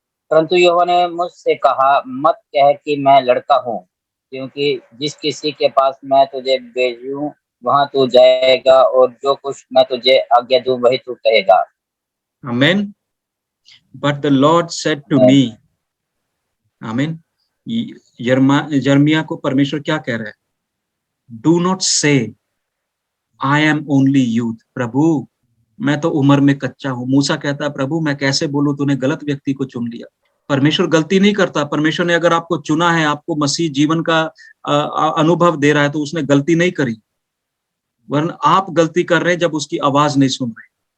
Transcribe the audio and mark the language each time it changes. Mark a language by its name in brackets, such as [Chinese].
[Hindi] परंतु यहोवा ने मुझसे कहा, मत कह कि मैं लड़का हूँ, क्योंकि जिस किसी के पास मैं तुझे भेजूं वहां तू जाएगा, और जो कुछ मैं तुझे आज्ञा दूं वही तू कहेगा। [English] Amen. But the Lord said to me, Amen. [Hindi] यिर्मयाह को परमेश्वर क्या कह रहा है, [English] Do not say I am only youth. [Hindi] प्रभु मैं तो उम्र में कच्चा हूं। मूसा कहता है, प्रभु मैं कैसे बोलूं, तूने गलत व्यक्ति को चुन लिया। परमेश्वर गलती नहीं करता। परमेश्वर ने अगर आपको चुना है, आपको मसीह जीवन का अनुभव दे रहा है, तो उसने गलती नहीं करी, वरना आप गलती कर रहे हैं जब उसकी आवाज नहीं सुन रहे।